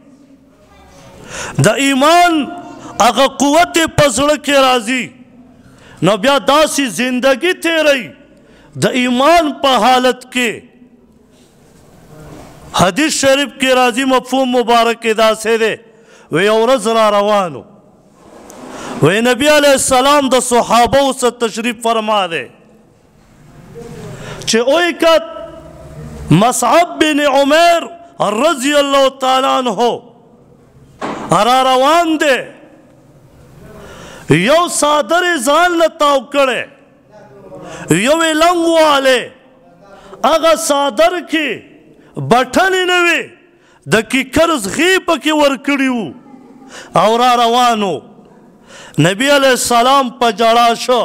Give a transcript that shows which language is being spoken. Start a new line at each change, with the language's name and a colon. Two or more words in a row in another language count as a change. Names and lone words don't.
Pashto: د ایمان هغه قوت یې په زړه کې راځي نو بیا داسې زندگی تیروي د ایمان په حالت کې حدیث شریف کې راځي مفهوم مبارک کې داسې دی وی یو ورځ را روانو وی نبی
Arabic: علیہ السلام
Pashto: د صحابو سره تشریف فرما دی چې اوی کت مصعب بن عمیر
Arabic: رضی اللہ تعالی عنہ
Pashto: را روان دی یو صادر ځان له تاو کړی یو یې لنګ والی هغه صادر کې بټنې نه وې د کیکر زغې پکې ورکړي وو او را روانو نبی
Arabic: علیہ السلام
Pashto: په جړا شو